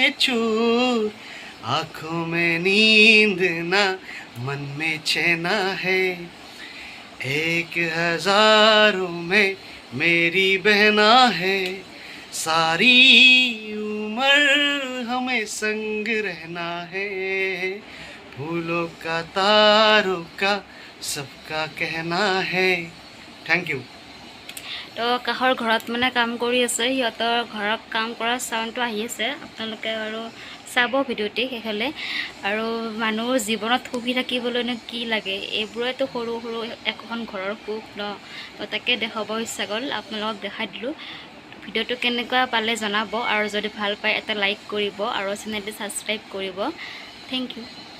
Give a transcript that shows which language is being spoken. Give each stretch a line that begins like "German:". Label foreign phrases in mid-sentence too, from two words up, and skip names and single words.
Hindi: चूर आँखों में नींद ना मन में चैना है एक हजारों में मेरी बहना है सारी उम्र हमें संग रहना है फूलों का तारों का सबका कहना है
English: thank you
Assamese: তো কাষৰ ঘৰত মানে কাম কৰি আছে সিহঁতৰ ঘৰত কাম কৰা চাউণ্ডটো আহি আছে আপোনালোকে আৰু চাব ভিডিঅ'টি শেষলৈ আৰু মানুহৰ জীৱনত সুখী থাকিবলৈনো কি লাগে এইবোৰেতো সৰু সৰু এখন ঘৰৰ সুখ ন তো তাকে দেখাব ইচ্ছা গ'ল আপোনালোকক দেখাই দিলোঁ ভিডিঅ'টো কেনেকুৱা পালে জনাব আৰু যদি ভাল পায় এটা লাইক কৰিব আৰু চেনেলটো ছাবস্ক্ৰাইব কৰিব
English: thank you